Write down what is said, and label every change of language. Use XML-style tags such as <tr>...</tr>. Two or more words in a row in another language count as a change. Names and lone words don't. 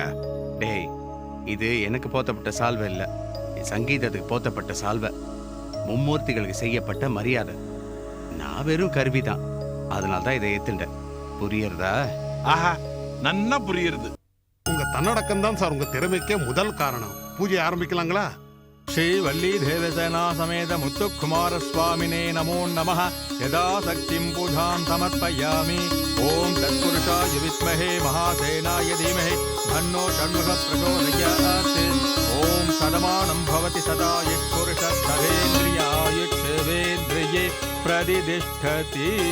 <ta>டேய், இது எனக்கு போத்தப்பட்ட சால்வை இல்ல, சங்கீதத்துக்கு போத்தப்பட்ட சால்வை. மும்மூர்த்திகளுக்கு செய்யப்பட்ட மரியாதை. நான் வெறும் கருவி தான். அதனால தான் இதை ஏத்துட்டேன். புரியுறதா? ஆஹா, நன்னா புரியுறது. உங்க தன்னடக்கம் தான் சார் உங்க திறமைக்கே முதல் காரணம். பூஜை ஆரம்பிக்கலாங்களா?</ta> <sa>श्री वल्ली देवसेना समेत मुत्तुकुमार स्वामिने नमो नमः। यदा शक्तिं पूजां समर्पयामि। ओम तत्पुरुषाय विद्महे महासेनाय धीमहि तन्नो षण्मुखः प्रचोदयात्। ओम सदमानं भवति सदा यः पुरुषः सर्वेन्द्रिये प्रतिष्ठति।</sa>